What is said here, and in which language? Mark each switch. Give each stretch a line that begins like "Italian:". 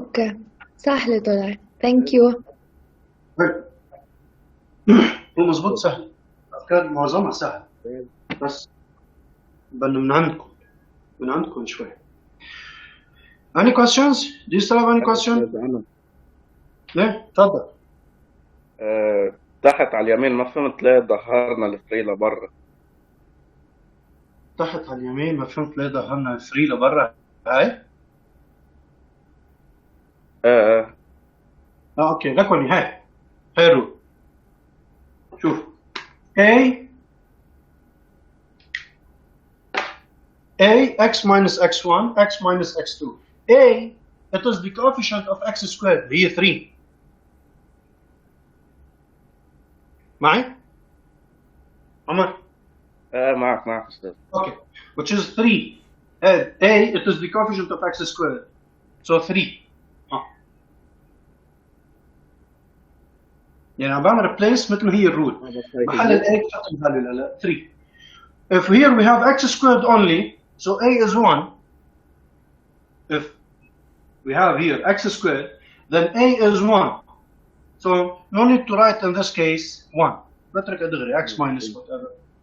English: Okay.
Arabic: سهل طلع.
English: Thank you.
Arabic: هو مظبوط سهل. كان معظمها سهل. بس من عندكم شوي.
English: Any questions? Do you still have any questions?
Arabic: ليه؟ تفضل. تحت على اليمين ما فهمت ليه ظهرنا الفري لبرا. تحت على اليمين ما فهمت ليه ظهرنا الفري لبرا. هاي؟ اوكي لكن هاي حلو.
English: شوف A x minus x1 x minus x2. A it is the coefficient of x squared
Arabic: هي 3 معي؟
English: عمر؟
Arabic: معك أستاذ.
English: Okay, which is 3. A, it is the coefficient of x squared. So 3.
Arabic: يعني عم بعمل replace مثل ما هي الرول. محل ال A بحط الفاليو ل 3.
English: If here we have x squared only, so A is 1. If we have here x squared, then A is 1. So no need to write in this case 1.
Arabic: بترك أدغري
English: x minus whatever.